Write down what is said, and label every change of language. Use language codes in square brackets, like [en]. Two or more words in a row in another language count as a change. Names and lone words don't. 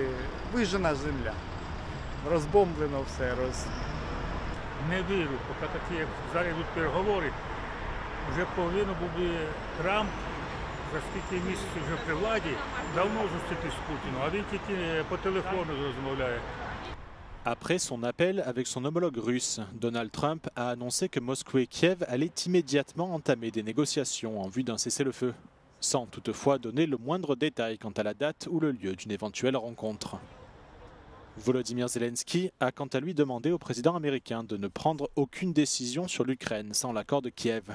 [uk] Вижжена земля. Розбомблено все. Не вірю, поки такі, як зараз йдуть переговори, вже повинен був би Трамп за скільки місяців вже при владі, давно зустрітись з Путіном, а він тільки по телефону розмовляє. [fr] Après son appel avec son homologue russe, Donald Trump a annoncé que Moscou et Kiev allaient immédiatement entamer des négociations en vue d'un cessez-le-feu. sans toutefois donner le moindre détail quant à la date ou le lieu d'une éventuelle rencontre. Volodymyr Zelensky a quant à lui demandé au président américain de ne prendre aucune décision sur l'Ukraine sans l'accord de Kiev.